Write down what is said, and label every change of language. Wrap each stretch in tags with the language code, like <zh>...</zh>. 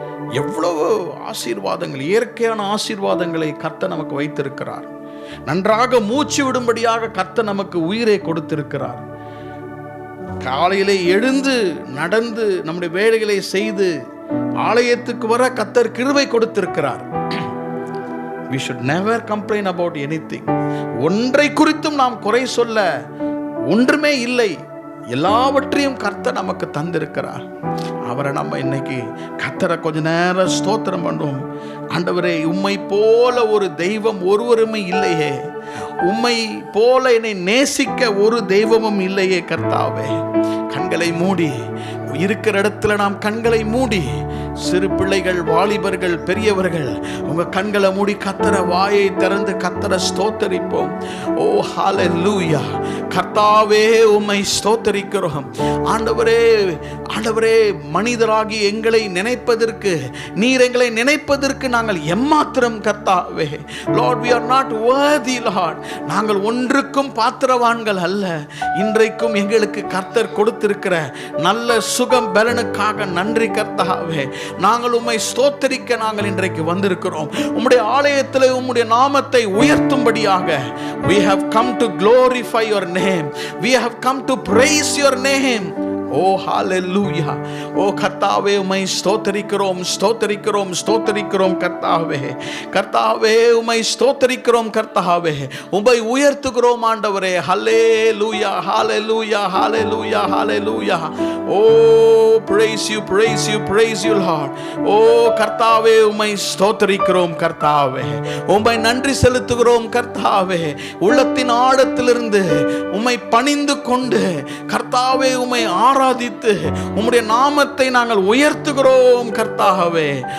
<ta>எவ்வளவு ஆசீர்வாதங்கள், இயற்கையான ஆசீர்வாதங்களை கர்த்தர் நமக்கு வைத்திருக்கிறார். நன்றாக மூச்சு விடும்படியாக கர்த்தர் நமக்கு உயிரை கொடுத்திருக்கிறார். காலையிலே எழுந்து நடந்து நம்முடைய வேலைகளை செய்து ஆலயத்துக்கு வர கர்த்தர் கிருபை கொடுத்திருக்கிறார்.</ta> <en>We should never complain about anything.</en> <ta>ஒன்றை குறித்தும் நாம் குறை சொல்ல ஒன்றுமே இல்லை. எல்லாவற்றையும் கர்த்தர் நமக்கு தந்திருக்கிறார். அவரை நம்ம இன்னைக்கு கர்த்தரை கொஞ்ச நேரம் ஸ்தோத்திரம் பண்ணுவோம். ஆண்டவரே, உம்மை போல ஒரு தெய்வம் ஒருவருமே இல்லையே. உம்மை போல என்னை நேசிக்க ஒரு தெய்வமும் இல்லையே கர்த்தாவே. கண்களை மூடி இருக்கிற இடத்துல நாம் கண்களை மூடி, சிறு பிள்ளைகள், வாலிபர்கள், பெரியவர்கள், உங்க கண்களை மூடி கர்த்தரை வாயை திறந்து கர்த்தரை ஸ்தோத்தரிப்போம். ஓ ஹalleluya. கர்த்தாவே, உம்மை ஸ்தோத்தரிக்கிறோம். ஆண்டவரே, ஆண்டவரே, மனிதராகி எங்களை நினைப்பதற்கு, நீர் எங்களை நினைப்பதற்கு நாங்கள் எம்மாத்திரம் கர்த்தாவே.</ta> <en>Lord, we are not worthy Lord.</en> <ta>நாங்கள் ஒன்றுக்கும் பாத்திரவான்கள் அல்ல. இன்றைக்கும் எங்களுக்கு கர்த்தர் கொடுத்திருக்கிற நல்ல சுகம் பலனுக்காக நன்றி கர்த்தாவே. நாங்கள் உம்மை ஸ்தோத்தரிக்க நாங்கள் இன்றைக்கு வந்திருக்கிறோம். உம்முடைய ஆலயத்தில் உம்முடைய நாமத்தை உயர்த்தும்படியாக</ta> <en>we have come to glorify your name. We have come to praise your name.</en> <ta>ஓ ஹalleluya. ஓ கர்த்தாவே, உம்மை ஸ்தோத்தரிக்கிறோம், ஸ்தோத்தரிக்கிறோம், ஸ்தோத்தரிக்கிறோம் கர்த்தாவே. கர்த்தாவே, உம்மை ஸ்தோத்தரிக்கிறோம் கர்த்தாவே. உம்மை உயர்த்துகிறோம் ஆண்டவரே. ஹalleluya, ஹalleluya, ஹalleluya, ஹalleluya.</ta> <en>Oh praise you, praise you, praise you Lord.</en> <ta>ஓ கர்த்தாவே, உம்மை ஸ்தோத்தரிக்கிறோம் கர்த்தாவே. உம்மை நன்றி செலுத்துகிறோம் கர்த்தாவே. உள்ளத்தின் ஆழத்திலிருந்து உம்மை பணிந்து கொண்டு கர்த்தாவே, உம்மை ஆராதித்து உம்முடைய நாமத்தை நாங்கள் உயர்த்துகிறோம் கர்த்தாவே.</ta>